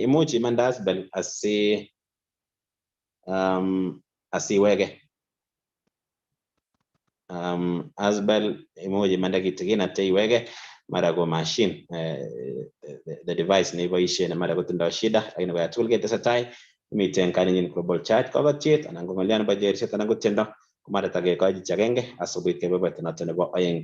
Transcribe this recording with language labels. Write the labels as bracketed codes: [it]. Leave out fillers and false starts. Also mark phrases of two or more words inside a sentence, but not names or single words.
[kln] Imuch imande Asbel asiweke. Asbel imuch imande kitigin atya iweke mara ko machine [en] the device [kln] neiboishe ne mara kotindoi shida, lakini kaya tugul ketesetai miten Kalenjin Global Church kokotiet anan ko ng'olyo nebo cherset anan ko tiendo komara takekochi chi agenge asikobit kebeberta noto nebo oeng.